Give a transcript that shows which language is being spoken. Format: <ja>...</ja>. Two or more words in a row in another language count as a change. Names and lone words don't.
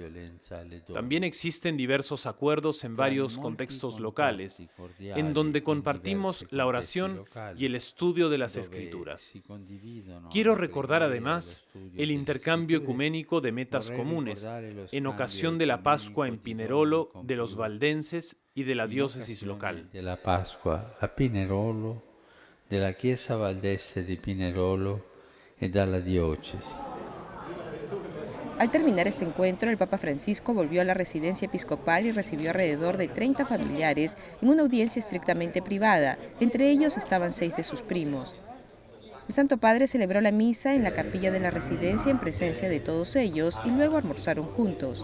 <es>También existen diversos acuerdos en varios contextos locales, en donde compartimos la oración y el estudio de las Escrituras. Quiero recordar además el intercambio ecuménico de metas comunes, en ocasión de la Pascua en Pinerolo de los valdenses y de la diócesis local. De la Pascua</es> <it>a Pinerolo della Chiesa Valdese di Pinerolo e dalla diocesi.</it> <es>Al terminar este encuentro, el Papa Francisco volvió a la residencia episcopal y recibió alrededor de 30 familiares en una audiencia estrictamente privada. Entre ellos estaban 6 de sus primos. El Santo Padre celebró la misa en la capilla de la residencia en presencia de todos ellos y luego almorzaron juntos.</es>